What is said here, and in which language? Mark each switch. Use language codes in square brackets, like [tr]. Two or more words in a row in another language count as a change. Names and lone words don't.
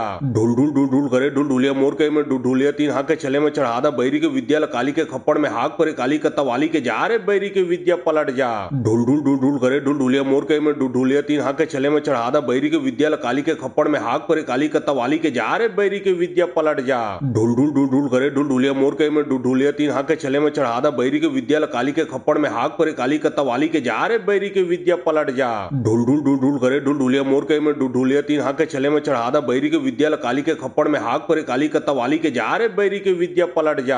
[hne] ढूल ढूल ढूल ढूल करे ढूंढूलिया मोर के में ढूढूलिया तीन हाथ के छले में चढ़ा दा बैरी के विद्या काली के खप्पड़ में हाक परे काली कत्ता वाली के जा रे बैरी के विद्या पलट जा। ढूल ढूल ढूल ढूल करे ढूंढूलिया मोर के में ढूढूलिया तीन हाथ के छले में चढ़ा चढ़ादा बैरी के विद्या काली के खप्पड़ में हाक परे काली कत्ता वाली के जा रे बैरी के विद्या पलट जा। ढुल ढुल ढुल ढुल करे ढुलढुलिया मोर के में ढुलढुलिया तीन हाथ के छले में चढ़ादा बैरी के विद्या काली के खप्पड़ में हाक परे काली कत्ता वाली के जा रे बैरी के विद्या पलट जा। ढुल ढुल ढुल ढुल करे ढुलढुलिया मोर के में ढुलढुलिया तीन हाथ के छले में चढ़ादा बैरी के विद्या काली के खप्पड़ में हाक परे काली कत्ता वाली के जा रे बैरी के विद्या पलट जा।